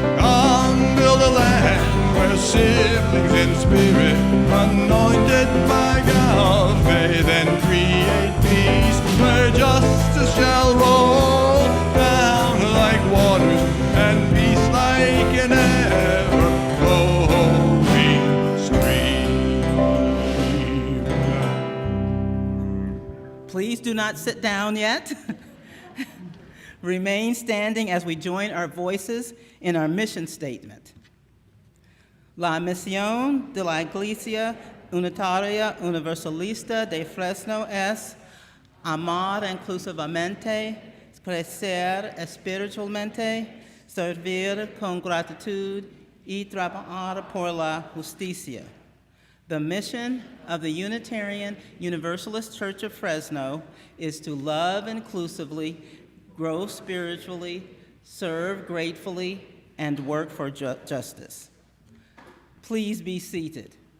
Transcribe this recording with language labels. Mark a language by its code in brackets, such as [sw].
[en] Come build a land where siblings in spirit, anointed by God, may then create peace, where justice shall roll down like waters, and peace like an ever-flowing stream. Please do not sit down yet. Remain standing as we join our voices in our mission statement. [es] La misión de la Iglesia Unitaria Universalista de Fresno es amar inclusivamente, crecer espiritualmente, servir con gratitud y trabajar por la justicia. [en] The mission of the Unitarian Universalist Church of Fresno is to love inclusively, grow spiritually, serve gratefully, and work for justice. Please be seated.